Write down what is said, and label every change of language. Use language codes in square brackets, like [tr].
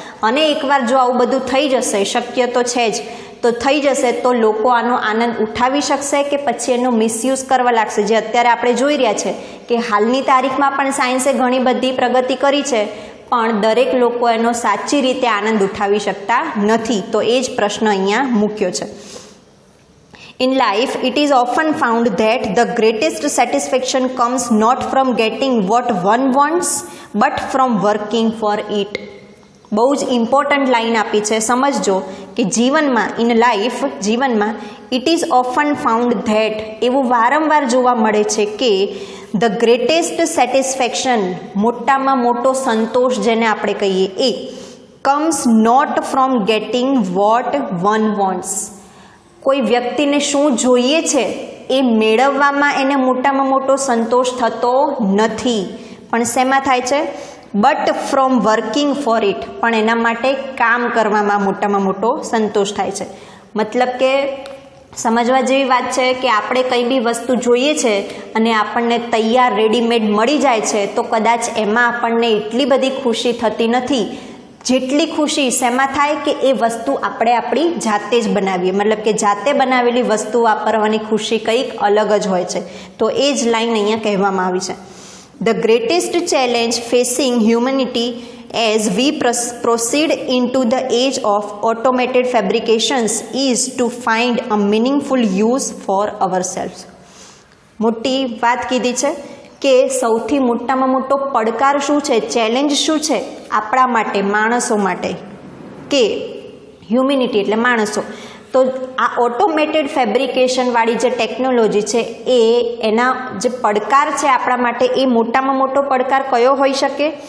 [gu] અને એકવાર જો આવું બધું થઈ જશે, શક્ય તો છે જ, તો થઈ જશે તો લોકો આનો આનંદ ઉઠાવી શકશે કે પછી એનો મિસયુઝ કરવા લાગશે? જે અત્યારે આપણે જોઈ રહ્યા છે કે હાલની તારીખમાં પણ સાયન્સે ઘણી બધી પ્રગતિ કરી છે, પણ દરેક લોકો એનો સાચી રીતે આનંદ ઉઠાવી શકતા નથી. તો એ જ પ્રશ્ન અહીંયા મૂક્યો છે. [en] In life, it is often found that the greatest satisfaction comes not from getting what one wants, but from working for it. [gu] બહુ જ ઇમ્પોર્ટન્ટ લાઈન આપી છે, સમજજો કે જીવનમાં, [en] in life, [gu] જીવનમાં [en] it is often found that, [gu] એવું વારંવાર જોવા મળે છે કે [en] the greatest satisfaction, [gu] મોટામાં મોટો સંતોષ જેને આપણે કહીએ, એ [en] Comes not from getting what one wants. [gu] કોઈ વ્યક્તિને શું જોઈએ છે એ મેળવવામાં એને મોટામાં મોટો સંતોષ થતો નથી, પણ શેમાં થાય છે? [en] but from working for it, [gu] પણ એના માટે કામ કરવામાં મોટામાં મોટો સંતોષ થાય છે. મતલબ કે સમજવા જેવી વાત છે કે આપણે કંઈ બી વસ્તુ જોઈએ છે અને આપણને તૈયાર રેડીમેડ મળી જાય છે તો કદાચ એમાં આપણને એટલી બધી ખુશી થતી નથી જેટલી ખુશી શેમાં થાય કે એ વસ્તુ આપણે આપણી જાતે જ બનાવીએ. મતલબ કે જાતે બનાવેલી વસ્તુ વાપરવાની ખુશી કંઈક અલગ જ હોય છે. તો એ જ લાઈન અહીંયા કહેવામાં આવી છે. [en] The greatest challenge facing humanity as we proceed into the age of automated fabrications is to find a meaningful use for ourselves. [gu] મોટી વાત કીધી છે કે સૌથી મોટામાં મોટો પડકાર શું છે, ચેલેન્જ શું છે આપણા માટે, માણસો માટે, કે હ્યુમિનિટી એટલે માણસો. તો આ ઓટોમેટેડ ફેબ્રિકેશનવાળી જે ટેકનોલોજી છે એના જે પડકાર છે આપણા માટે, એ મોટામાં મોટો પડકાર કયો હોઈ શકે?